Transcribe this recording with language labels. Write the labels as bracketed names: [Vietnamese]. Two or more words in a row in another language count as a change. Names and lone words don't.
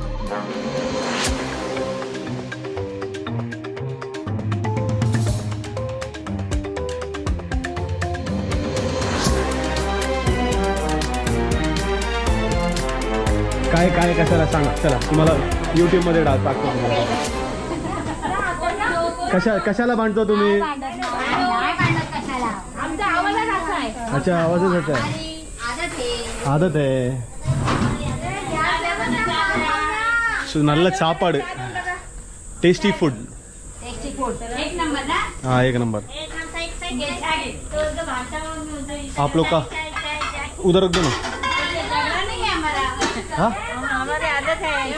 [Marathi] काय काय कशाला सांगा, चला तुम्हाला YouTube मध्ये टाकतो. कशाला बांधतो तुम्ही? [Hindi] अच्छा, आवाजच होता है, आदत है. [Tamil] நல்ல சாப்பாடு, [English] tasty food. [Hindi] हाँ, एक नंबर. आप लोग का उधर रख दो ना. हाँ, हमारी आदत है.